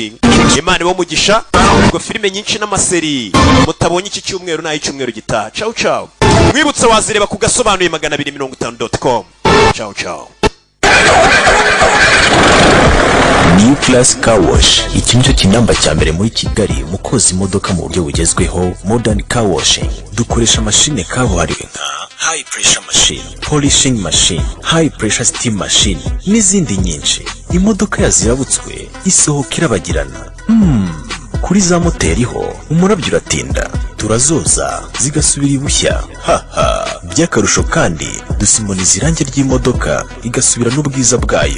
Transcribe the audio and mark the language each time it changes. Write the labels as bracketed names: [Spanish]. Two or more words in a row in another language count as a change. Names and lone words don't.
[Kinyarwanda] Imana bo mugisha ubwo filime nyinshi n'amaseri mutabonye iki cyumweru naho icyumweru gitaha. [Italian] Ciao ciao. [Kinyarwanda] Mwibutse wazireba ku gasobanuye 250.com. [Italian] Ciao ciao. [Kinyarwanda] New Class Car Wash, iki nicyo kinamba cya mbere muri Kigali mu koza imodoka mu buryo bugezweho, [English] modern car washing. [Kinyarwanda] Dukoresha machine kabuhariwe nka [English] high pressure machine, polishing machine, high pressure steam machine [Kinyarwanda] n'izindi nyinshi. Imodoka yazirabutswe isohoka irabagirana. Kuri za moteri ho umurabyo uratinda, turazoza zigasubira ibushya. By'akarusho kandi dusimoniza irangi ry'imodoka igasubira n'ubwiza bwayo.